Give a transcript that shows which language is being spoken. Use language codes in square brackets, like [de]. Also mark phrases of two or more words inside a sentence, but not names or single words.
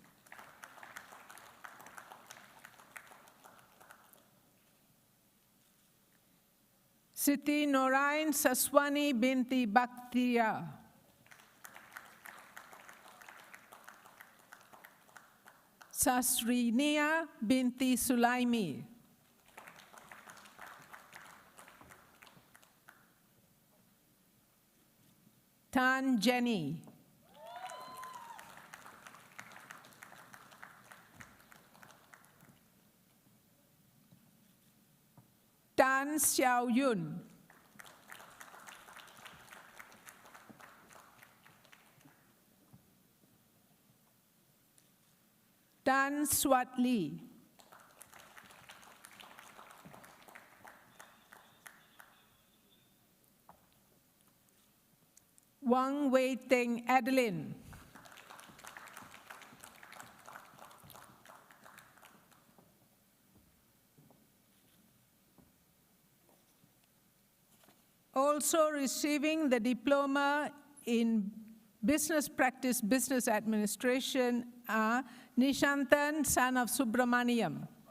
[en] Siti Norain Saswani binti Bakhtia. Sasrinia binti Sulaimi. Tan Jenny. Tan Xiao Yun. Tan Swat Lee. Wang Wei Ting Adeline. Also receiving the diploma in business practice, business administration are Nishantan, son of Subramaniam.